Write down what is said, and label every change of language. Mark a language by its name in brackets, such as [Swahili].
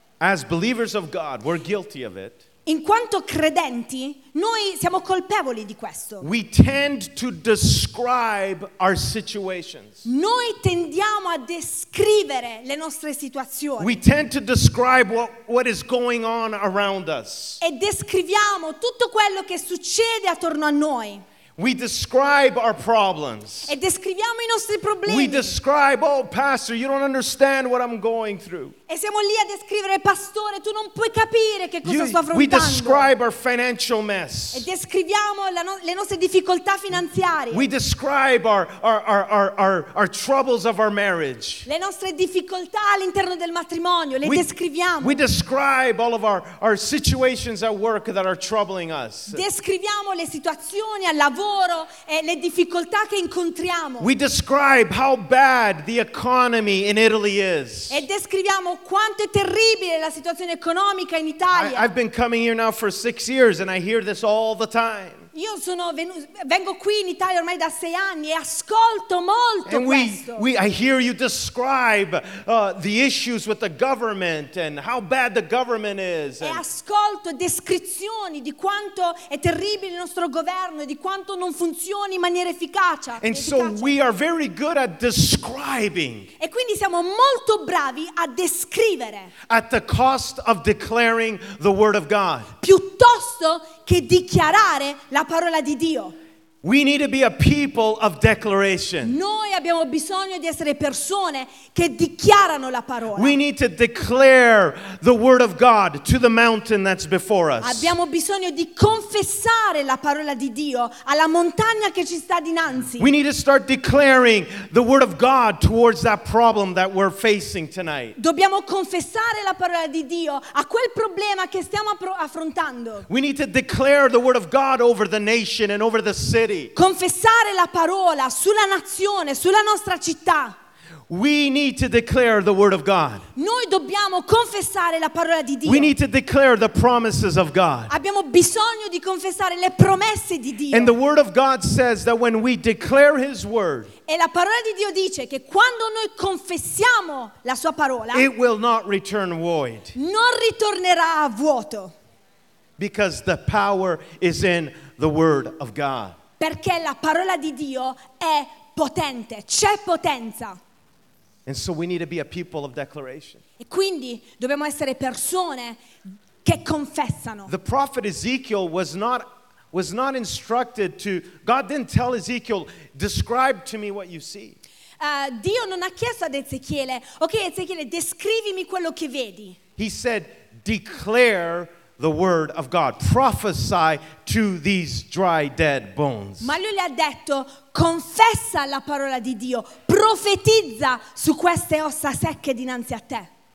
[English] as believers of God, we're guilty of it. [Italian] In quanto credenti, noi siamo colpevoli di questo. [English] We tend to describe our situations. [Italian] Noi tendiamo a descrivere le nostre situazioni. [English] We tend to describe what is going on around us. [Italian] E descriviamo tutto quello che succede attorno a noi. [English] We describe our problems. [Italian] E descriviamo i nostri problemi. [English] We describe, oh pastor, you don't understand what I'm going through. [Italian] E siamo lì a descrivere, pastore, tu non puoi capire che cosa sto affrontando. [English] We describe our financial mess. [Italian] E descriviamo le nostre difficoltà finanziarie. [English] We describe our troubles of our marriage. [Italian] Le nostre difficoltà all'interno del matrimonio, le descriviamo. [English] We describe all of our situations at work that are troubling us. [Italian] Descriviamo le situazioni al lavoro e le difficoltà che incontriamo. [English] We describe how bad the economy in Italy is. [Italian] E descriviamo quanto è terribile la situazione economica in Italia. [English] I've been coming here now for 6 years and I hear this all the time. [Italian] Io vengo qui in Italia ormai da 6 anni e ascolto molto questo. [English] I hear you describe the issues with the government and how bad the government is. [Italian] E ascolto descrizioni di quanto è terribile il nostro governo e di quanto non funzioni in maniera efficace. [English] And so we are very good at describing. [Italian] E quindi siamo molto bravi a descrivere. [English] At the cost of declaring the word of God. [Italian] Piuttosto che dichiarare la parola di Dio. [English] We need to be a people of declaration. [Italian] Noi abbiamo bisogno di essere persone che dichiarano la parola. [English] We need to declare the word of God to the mountain that's before us. [Italian] Abbiamo bisogno di confessare la parola di Dio alla montagna che ci sta dinanzi. [English] We need to start declaring the word of God towards that problem that we're facing tonight. [Italian] Dobbiamo confessare la parola di Dio a quel problema che stiamo affrontando. [English] We need to declare the word of God over the nation and over the city. [Italian] Confessare la parola sulla nazione, sulla nostra città. [English] We need to declare the word of God. [Italian] Noi dobbiamo confessare la parola di Dio. [English] We need to declare the promises of God. [Italian] Abbiamo bisogno di confessare le promesse di Dio. [English] And the word of God says that when we declare his word, [Italian] e la parola di Dio dice che quando noi confessiamo la sua parola, [English] it will not return void. [Italian] Non ritornerà a vuoto. [English] Because the power is in the word of God. [Italian] Perché la parola di Dio è potente, c'è potenza. [English] And so we need to be a people of declaration. [Italian] E quindi dobbiamo essere persone che confessano. [English] The prophet Ezekiel was not instructed to, God didn't tell Ezekiel, describe to me what you see. [Italian] Dio non ha chiesto ad Ezechiele, ok Ezechiele, descrivimi quello che vedi. [English] He said, declare the word of God, prophesy to these dry dead bones. [Italian] Ma lui le ha detto, confessa la parola di Dio, profetizza su queste ossa secche dinanzi a te.